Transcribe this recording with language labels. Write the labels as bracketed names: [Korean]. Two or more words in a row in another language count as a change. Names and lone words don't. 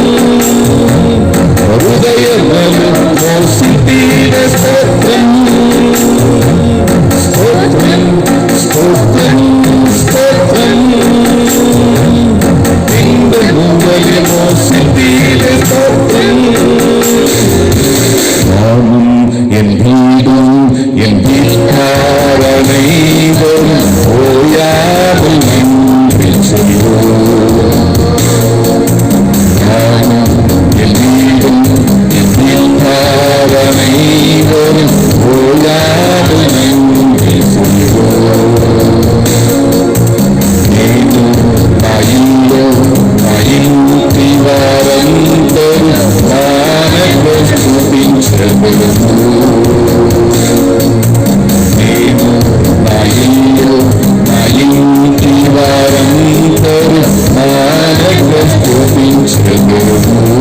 [Telugu] హృదయములో మోసితివే స్తోత్రం. స్తోత్రం స్తోత్రం స్తోత్రం. పిండమువలె మోసితివే స్తోత్రం. [Tamil] நானும் என் வீடும் என் வீட்டாரனைவரும் ஓயாமல் நின்று செய்வோம். நானும் என் வீடும் என் வீட்டாரனைவரும் ஓயாமல் நின்று செய்வோம். [Telugu] నేను నా ఇల్లు నా ఇంటి వారందరూ నానకు స్తుతించెదరు. నేను నా ఇల్లు నా ఇంటి వారందరూ నానకు స్తుతించెదరు.